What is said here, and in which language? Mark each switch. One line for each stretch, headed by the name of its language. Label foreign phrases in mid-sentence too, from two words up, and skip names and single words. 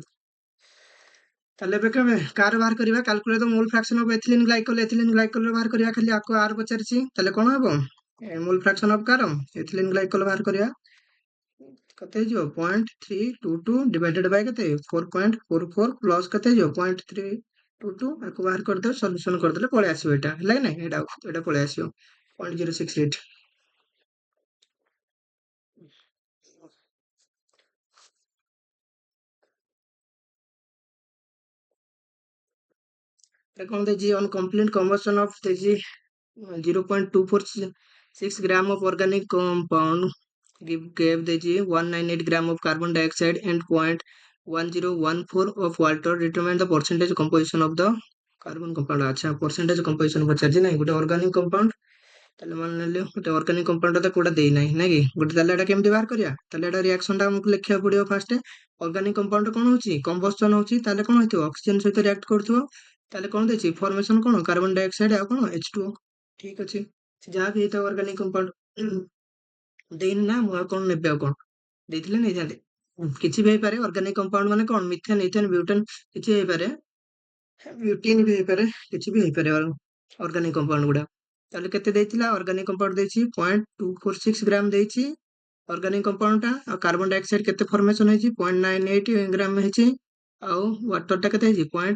Odia: ତାହେଲେ ଏବେ କେବେ କାର ବାହାର କରିବା
English: calculate the mole fraction of ethylene glycol
Odia: ବାହାର କରିବା ଖାଲି ଆକୁ ଆର ପଚାରିଛି ତାହେଲେ କଣ ହବ
English: mole fraction of
Odia: କାର
English: ethylene glycol
Odia: ବାହାର କରିବା କେତେ ହେଇଯିବ 0.322
English: divided by
Odia: କେତେ 4.44 ପ୍ଲସ କେତେ ହେଇଯିବ 0.322 ଆକୁ ବାହାର କରିଦେବେ ସଲ୍ୟୁସନ କରିଦେଲେ ପଳେଇ ଆସିବ ଏଟା ହେଲା କି ନାଇଁ ଏଟା ପଳେଇ ଆସିବ 0.068 ଏଟା କଣ ଦେଇଛି
English: on complete combustion of ଦେଇଛି 0.246 gram of organic compound gave ଦେଇଛି 198 gram of carbon dioxide and 0.1014 of water determine the percentage composition of the carbon compound ଆଚ୍ଛା percentage composition
Odia: ପଚାରିଛି ନାଇଁ ଗୋଟେ
English: organic compound
Odia: ତାହେଲେ ମାନେ ନେଲେ ଗୋଟେ
English: organic compound
Odia: ତ କୋଉଟା ଦେଇ ନାହିଁ ନାଇଁ କି ଗୋଟେ ତାହେଲେ ଏଟା କେମିତି ବାହାର କରିବା ତାହେଲେ ଏଟା ରିଆକ୍ସନ ଟା ଆମକୁ ଲେଖିବାକୁ ପଡିବ ଫାର୍ଷ୍ଟ
English: organic compound
Odia: କଣ ହଉଛି combustion ହଉଛି ତାହେଲେ କଣ ହେଇଥିବ ଅକ୍ସିଜେନ ସହିତ ରିଆକ୍ଟ କରୁଥିବ ତାହେଲେ କଣ ଦେଇଛି ଫର୍ମେସନ କଣ
English: carbon dioxide
Odia: ଆଉ କଣ H2O ଠିକ ଅଛି ଯାହା ବି ହେଇଥାଉ
English: organic compound
Odia: ଦେଇନି ନା ମୁଁ ଆଉ କଣ ନେବି ଆଉ କଣ ଦେଇଥିଲେ ନେଇଥାନ୍ତି କିଛି ବି ହେଇପାରେ
English: organic compound
Odia: ମାନେ କଣ
English: methane ethane butane
Odia: କିଛି ହେଇପାରେ ବ୍ୟୁଟିନ ବି ହେଇପାରେ କିଛି ବି ହେଇପାରେ
English: organic compound
Odia: ଗୁଡା ତାହେଲେ କେତେ ଦେଇଥିଲା
English: organic compound
Odia: ଦେଇଛି 0.246 ଗ୍ରାମ ଦେଇଛି
English: organic compound
Odia: ଟା ଆଉ
English: carbon dioxide
Odia: କେତେ ଫର୍ମେସନ ହେଇଛି 0.98 ଗ୍ରାମ ହେଇଛି ଆଉ ୱାଟର ଟା କେତେ ହେଇଛି